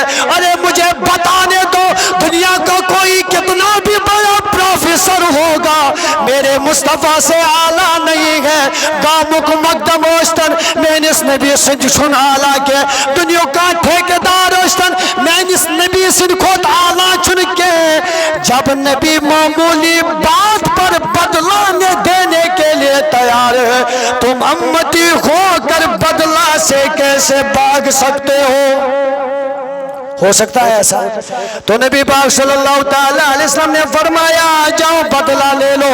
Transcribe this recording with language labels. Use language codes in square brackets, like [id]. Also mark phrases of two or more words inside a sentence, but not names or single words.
[ur] ارے مجھے بتانے دو دنیا کا کوئی کتنا بھی بڑا پروفیسر ہوگا میرے مصطفیٰ سے اعلیٰ نہیں ہے. [ks] گامک مقدم اوشتن مینس نبی سنج چھن اعلیٰ کے [ur] دنیا کا ٹھیکیدار [ks] اوشتن مینس نبی سنج کھوت اعلیٰ چھن کے. [ur] جب نبی معمولی بات پر بدلہ دینے کے لیے تیار ہے تم امتی ہو کر بدلہ سے کیسے بھاگ سکتے ہو سکتا ہے ایسا؟ تو نبی پاک صلی اللہ تعالی علیہ وسلم نے فرمایا جاؤ بدلہ لے لو.